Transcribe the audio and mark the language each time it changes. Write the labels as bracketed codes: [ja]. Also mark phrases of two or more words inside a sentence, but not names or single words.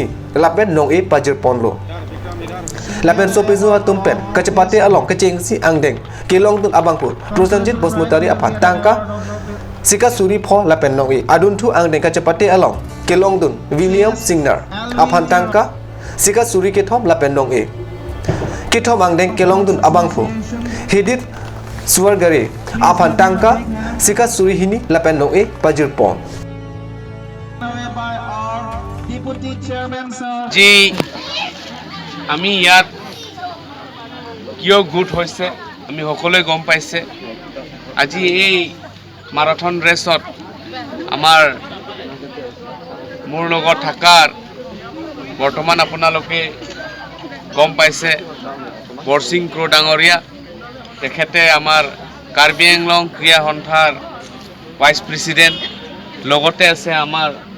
[mjw] lapen nong e pajir ponlo lapen sopizu atum pen kachapate along kechengsi angdeng kelong dun abangpur prosanjit bosmutari aphan tangka sika suri pho lapen nong e adun thu angdeng kachapate along kelong dun William Singner aphan tangka sika suri ke thom lapen nong e kithom angdeng kelong dun abangpur Hidit Swargare Aphan Tangka Sika Surihini Lapen Nong E Pajir Pon [as] জি আমি ইয়াত কিয় গোট হৈছে আমি সকলোৱে গম পাইছে আজি এই মাৰাথন ৰেচত আমাৰ মোৰ লগত থাকাৰ বৰ্তমান আপোনালোকে গম পাইছে বৰসিং ক্ৰ ডাঙৰীয়া তেখেতে আমাৰ কাৰ্বি আংলং ক্ৰিয়া সন্থাৰ [en] vice president [as] লগতে আছে আমাৰ